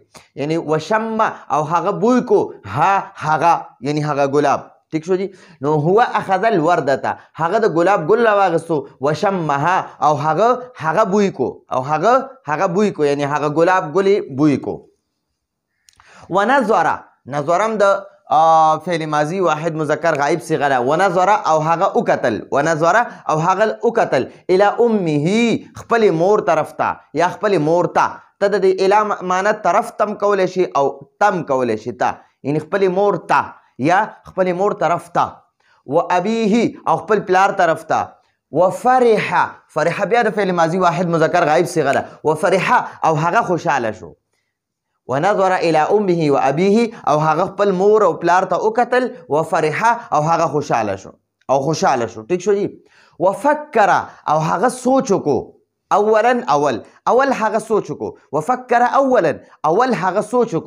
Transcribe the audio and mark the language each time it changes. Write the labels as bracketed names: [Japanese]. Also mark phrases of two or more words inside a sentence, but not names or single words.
[Pashto] یعنی وشمه او هغه بوی کو، ها هغه یعنی هغه ګلاب. ٹھیک شو جی. نو هو [Arabic] اخذ الوردته [Pashto] هغه د ګلاب ګل راواغستو. وشمها او هغه بوی کو او هغه بوی کو یعنی هغه ګلاب ګلی بوی کو. ونظر، نظرم د [Arabic] فعل ماضي واحد مذکر غائب [Pashto] صيغه ده. ونظر او هغه وکتل، ونظر او هغه وکتل [Arabic] الى امه [Pashto] خپل مور طرف ته یا خپل مور ته. ته د الى معنی طرف تم کولای شي او تم کولای شي ته، یعنی خپل مور ته یا خپل مور طرف ته. [Arabic] و ابيه [Pashto] او خپل پلار طرف ته. وفرح، فرح بیا د [Arabic] فعل ماضي واحد مذکر غائب [Pashto] صيغه ده. وفرح او هغه خوشاله شو. [Arabic] ونظر الى امه وابيه [Pashto] او هغه خپل مور او پلار ته وکتل. وفرح او هغه خوشاله شو او خوشاله شو. ٹھیک شو جی. وفکر او هغه سوچ کو. اولا اول هغه سوچ کو. [Arabic] وفکر اولا [Pashto] اول هغه سوچ کو.